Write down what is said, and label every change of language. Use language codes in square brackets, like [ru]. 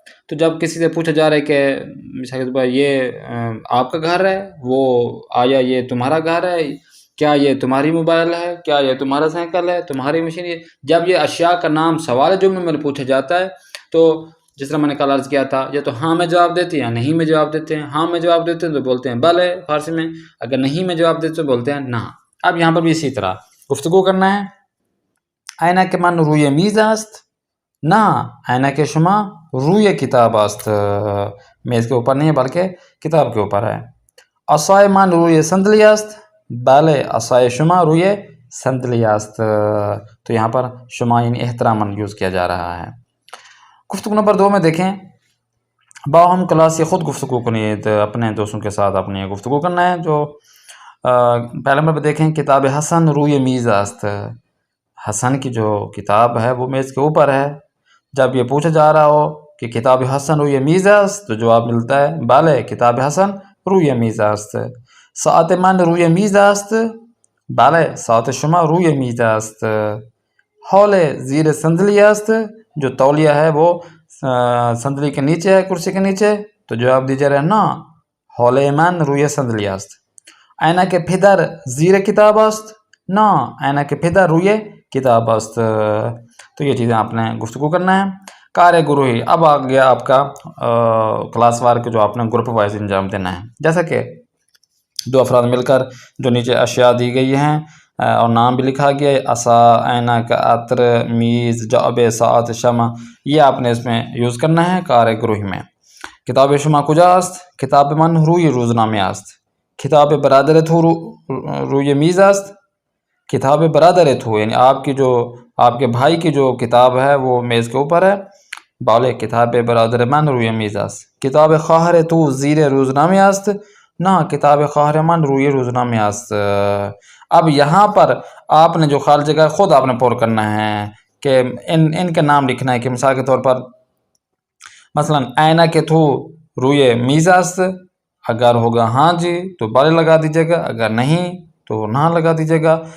[ur] تو جب کسی سے پوچھا جا رہا ہے کہ مثال کے طور پر یہ آپ کا گھر ہے، وہ آیا یہ تمہارا گھر ہے، کیا یہ تمہاری موبائل ہے، کیا یہ تمہارا سائیکل ہے، تمہاری مشین ہے. جب یہ اشیاء کا نام سوال جملے میں پوچھا جاتا ہے تو جس طرح میں نے کل عرض کیا تھا، یا تو ہاں میں جواب دیتے ہیں یا نہیں میں جواب دیتے ہیں. ہاں میں جواب دیتے ہیں تو بولتے ہیں بلے فارسی میں، اگر نہیں میں جواب دیتے تو بولتے ہیں نہ. اب یہاں پر بھی اسی طرح گفتگو کرنا ہے. [fa] عینک من روی میز است، نہ عینک شما روی کتاب است. [ur] میز کے اوپر نہیں ہے بلکہ کتاب کے اوپر ہے. [fa] عصای من روی صندلی است، بله عصای شما روی صندلی است. [ur] تو یہاں پر شما یعنی احتراماً یوز کیا جا رہا ہے. گفتگو نمبر 2 میں دیکھیں [fa] باہم کلاس خود گفتگو کنید. [ur] اپنے دوستوں کے ساتھ اپنے گفتگو کرنا ہے. جو پہلے نمبر پہ دیکھیں [fa] کتاب حسن روی میز است. [ur] حسن کی جو کتاب ہے وہ میز کے اوپر ہے. [fa] جب یہ پوچھا جا رہا ہو کہ کتاب حسن روی میز است تو جواب ملتا ہے بله کتاب حسن روی میز است. ساعت من روی میز است، بله ساعت شما روی میز است. حول زیر صندلی است، [ur] جو تولیہ ہے وہ صندلی کے نیچے ہے، کرسی کے نیچے. تو جواب دیجیے رہے نا [fa] حول من روی صندلی است. عینک پدر زیر کتاب است، نا عینک پدر روی کتاب است. [ur] تو یہ چیزیں آپ نے گفتگو کرنا ہے. کار گروہی. اب آ گیا آپ کا کلاس وار کے جو آپ نے گروپ وائز انجام دینا ہے. جیسا کہ 2 افراد مل کر جو نیچے اشیاء دی گئی ہیں اور نام بھی لکھا گیا ہے، عصا، عینک، عطر، میز، جعبه، ساعت، شمع، یہ آپ نے اس میں یوز کرنا ہے کار گروہی میں. [fa] کتاب شما کجاست، کتاب من روی روزنامه است. کتاب برادر تو روی میز است. کتاب برادر تو [ur] یعنی آپ کے بھائی کی جو کتاب ہے وہ میز کے اوپر ہے. [fa] بله کتاب برادر من روی میز است. کتاب خواهر تو زیر روزنامه است، نہ کتاب خواهر من روی روزنامه است. [ur] اب یہاں پر آپ نے جو خالی جگہ خود آپ نے پر کرنا ہے کہ ان کے نام لکھنا ہے. کہ مثال کے طور پر مثلا [fa] عینک تو روی میز است، [ur] اگر ہوگا ہاں جی تو بله لگا دیجیے گا، اگر نہیں تو نہ لگا دیجیے گا.